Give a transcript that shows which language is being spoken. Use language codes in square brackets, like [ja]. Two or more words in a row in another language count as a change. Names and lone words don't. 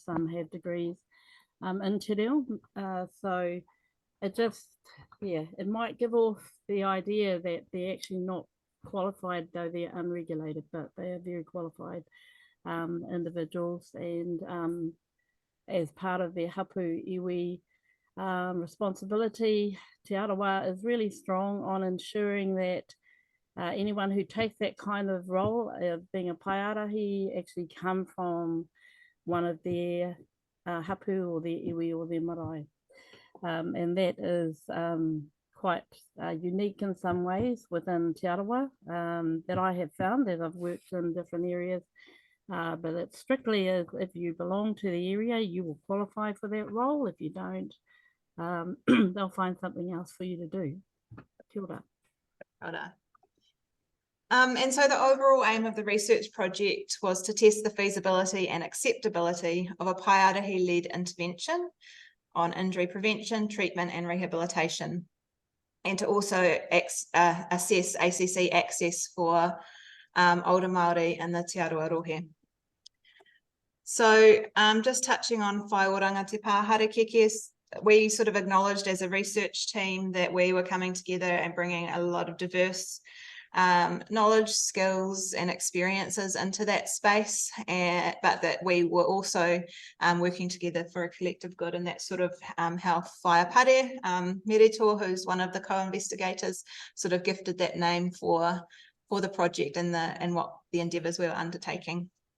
[en] Some have degrees in Te Reo. So it just, yeah, it might give off the idea that they're actually not qualified, though they're unregulated, but they are very qualified individuals, and as part of their [mi] hapu iwi [en] responsibility, Te Arawa is really strong on ensuring that anyone who takes that kind of role of being a paeārahi actually come from one of their hapu or their iwi or their marae. And that is quite unique in some ways within Te Arawa that I have found as I've worked in different areas. But it's strictly if you belong to the area, you will qualify for that role. If you don't, they'll find something else for you to do. [mi] Kia ora. Ora. [en] And so the overall aim of the research project was to test the feasibility and acceptability of a paeārahi-led intervention on injury prevention, treatment and rehabilitation, and to also assess ACC access for older Māori in the Te Arawa. So just touching on [mi] whaioranga te pāharekeke, [en] we sort of acknowledged as a research team that we were coming together and bringing a lot of diverse knowledge, skills and experiences into that space, but that we were also working together for a collective good, and that sort of how Waipapa, Merito, who's one of the co-investigators, sort of gifted that name for the project and what the endeavours we were undertaking.